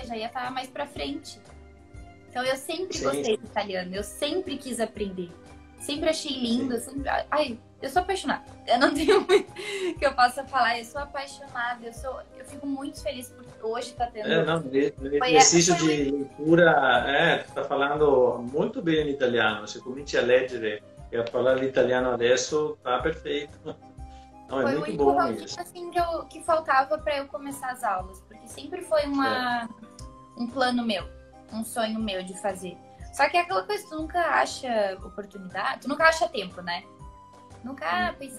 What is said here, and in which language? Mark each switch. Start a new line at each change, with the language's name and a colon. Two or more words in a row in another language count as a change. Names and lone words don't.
Portuguese: Já ia estar mais pra frente. Então eu sempre gostei do italiano, eu sempre quis aprender. Sempre achei lindo, sempre... Ai, eu sou apaixonada. Eu não tenho muito que eu possa falar. Eu sou apaixonada. Eu fico muito feliz por hoje estar tendo... No exercício de leitura, tu está falando muito bem em italiano.
Italian: Se cominci a leggere e a parlare italiano adesso,
Portuguese: tá perfeito. Não, é muito bom isso. Assim, que faltava para eu começar as aulas. Porque sempre foi um plano meu, um sonho meu de fazer. Só que é aquela coisa, tu nunca acha oportunidade, tu nunca acha tempo, né? Nunca, pois